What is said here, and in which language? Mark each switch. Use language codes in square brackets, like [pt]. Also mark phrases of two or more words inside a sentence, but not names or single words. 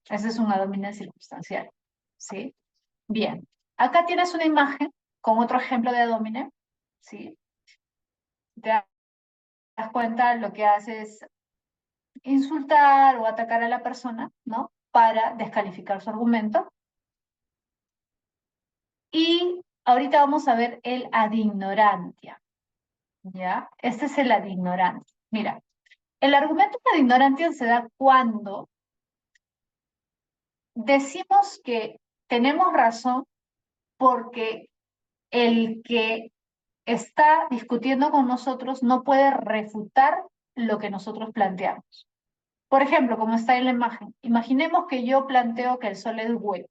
[es] Esa es una dominancia circunstancial, ¿sí? Bien, acá tienes una imagen con otro ejemplo de domine, ¿sí? Te das cuenta, lo que hace es insultar o atacar a la persona, ¿no? Para descalificar su argumento. Y ahorita vamos a ver el [la] ad ignorantia, [es] ¿ya? Este es el [la] ad ignorantia. [es] Mira, el argumento [la] ad ignorantia [es] se da cuando decimos que tenemos razón porque el que está discutiendo con nosotros no puede refutar lo que nosotros planteamos. Por ejemplo, como está en la imagen, imaginemos que yo planteo que el sol es hueco.